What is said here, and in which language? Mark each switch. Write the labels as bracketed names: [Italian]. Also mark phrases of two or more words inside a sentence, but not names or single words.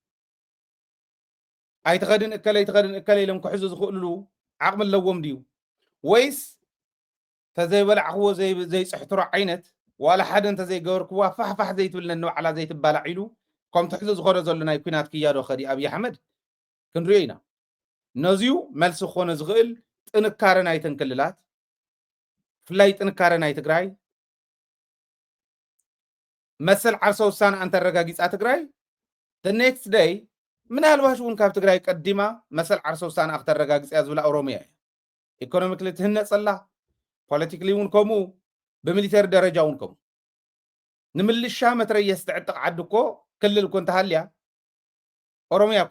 [Tigrinya] ኣይትኸድን እከለ ኢሎም ክሕዙ ዝኽእልሉ ዓቕሚ ኣለዎም ድዩ ወይስ ተዘይበላዕኽዎ ዘይፅሕትሮ ዓይነት ዋላ ሓደ እንተዘይገበርክዋ ፋሕፋሕ ዘይትብል ነንባዕላ ዘይትባላዕ ኢሉ ከም ትሕዞ ዝኸደ ዘሎ ናይ ኩናት ክያዶ ኸዲ ኣብይ ኣሕመድ ክንሪኦ ኢና ነዚዩ መልሲ ክኾነ ዝኽእል ጥንካረ ናይተን ክልላት ፍላይ ጥንካረ ናይ ትግራይ መሰል ዓርሰ ውሳነ እንተረጋጊፃ ትግራይ [English] the next day [Tigrinya] ምናልባሽ እውን ካብ ትግራይ ቀዲማ መሰል ዓርሰ ውሳነ ክተረጋግፅያ ዝብላ ኦሮሚያ ኢኮኖሚክሊ ትህነፀላ ፖለቲካሊ እውን ከምኡ በሚሊተሪ ደረጃ እውን ከምኡ ንምልሻ መትረየስ ትዕጥቕ ዓዲ እኮ ክልል እኮ እንተሃልያ ኦሮሚያ እኮ